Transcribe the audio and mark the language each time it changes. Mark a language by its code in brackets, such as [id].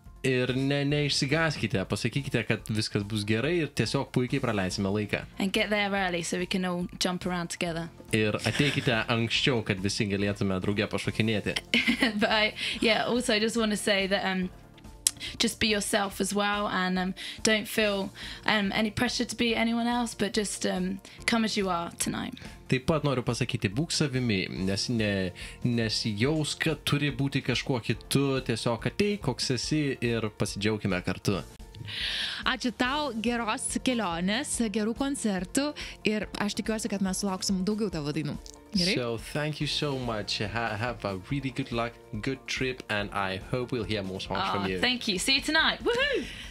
[lt] Ir neišsigąskite, pasakykite, kad viskas bus gerai ir tiesiog puikiai praleisime laiką. [en] And get there early so we can all jump around together. [lt] Ir ateikite anksčiau, kad visi galėtume drauge pašokinėti. [en] But also I just want to say that just be yourself as well and don't feel any pressure to be anyone else, but just come as you are tonight. [lt] Taip pat noriu pasakyti, būk savimi, nesijaus, kad turi būti kažkuo kitu, tiesiog ateik, koks esi ir pasidžiaukime kartu. Ačiū tau, geros kelionės, gerų koncertų ir aš tikiuosi, kad mes sulauksim daugiau tavo dainų. Gerai? [en] So thank you so much. Have a really good luck, good trip, and I hope we'll hear more songs from you. Thank you. See you tonight. Woohoo!